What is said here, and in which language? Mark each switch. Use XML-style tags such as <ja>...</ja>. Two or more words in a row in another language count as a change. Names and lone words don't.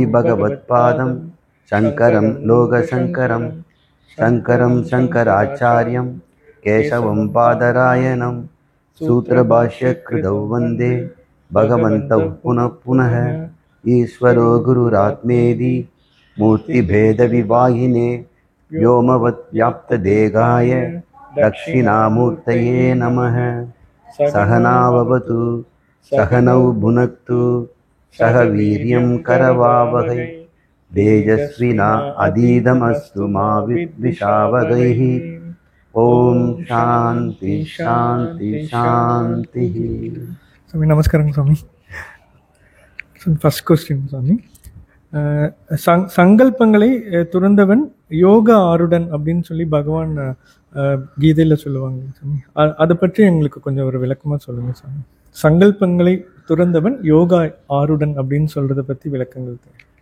<sa>भगवत्पादं शङ्करं लोकशङ्करं शङ्करं शङ्कराचार्यं केशवं बादरायणं सूत्रभाष्य कृतौ वन्दे भगवन्तौ पुनः पुनः ईश्वरो गुरुरात्मेति मूर्तिभेद विभागिने व्योमवत् व्याप्तदेहाय दक्षिणामूर्तये नमः। सहनाववतु सहनौ भुनक्तु सह वीर्यं करवावहै तेजस्विना अधीतमस्तु मा विद्विषावहैः। ओम शांति शांति शांति।</sa> <ta>ஸ்வாமி நமஸ்காரம் ஸ்வாமி।</ta> <en>first question Swami,</en> <ta>சங்கல்பங்களை துறந்தவன் யோக ஆருடன் அப்படின்னு சொல்லி பகவான் கீதையில் சொல்லுவாங்க சாமி. அதை பற்றி எங்களுக்கு கொஞ்சம் ஒரு விளக்கமாக சொல்லுங்க சாமி. சங்கல்பங்களை துறந்தவன் யோகா ஆருடன் அப்படின்னு சொல்றதை பற்றி விளக்கங்கள் தேவை.</ta>